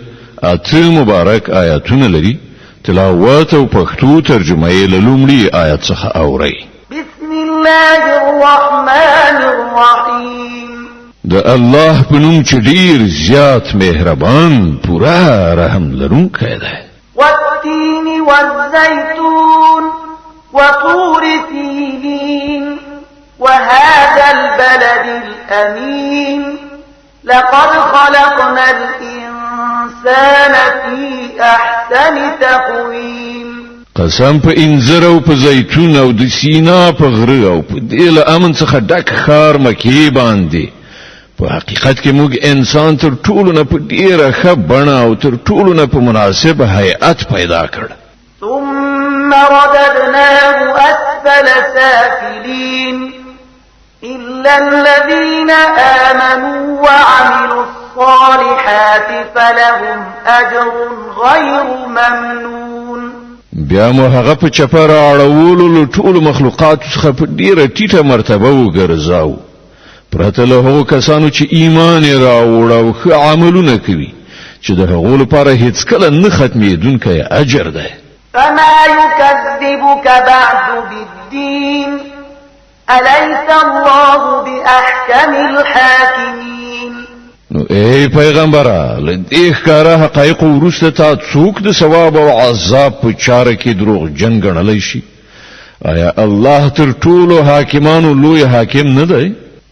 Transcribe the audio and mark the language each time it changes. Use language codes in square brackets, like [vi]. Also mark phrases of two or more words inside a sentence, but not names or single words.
[ps] اته مبارک آیاتونه لري. تلاوت او پښتو ترجمه یې له لومړي آیت څخه اورئ. [ar] بسم الله الرحمن الرحیم. [ps] د الله په نوم چې ډیر زیات مهربان پورا رحم لرونکی دی. [ar] والتين والزيتون وطور سينين وهذا البلد الأمين لقد خلقنا الإنسان في أحسن تقويم. [ps] قسم په انځر او په زیتون او د سینا په غره او په دل امن څخه ډک خار مکی باندې په حقیقت کې موږ انسان تر ټولو نه په ډیره ښه بڼه او تر ټولو نه په مناسب هيئت پیدا کړ. [ar] ثم رددناه أسفل سافلين إلا الذين آمنوا وعملوا الصالحات فلهم أجر غير ممنون. [ps] بیا مو هغه په چپر اړولو له ټولو مخلوقات څخه په ډیره ټیټه مرتبه وګرځاو پرته له هغو کسانو چې ایمان راوړ او ښه عملونه کوي چې د هغو لپاره هیڅ کله نه ختمېدونکی اجر دی. [ar] فما يكذبك بعد بالدين أليس الله بأحكم الحاكمين. [ps] نو ای پیغمبره له دې ښکاره حقایق وروسته تا څوک د ثواب او عذاب په چاره کې دروغ جن ګڼلی شي؟ آیا الله تر ټولو حاکمانو لوی حاکم نه دی؟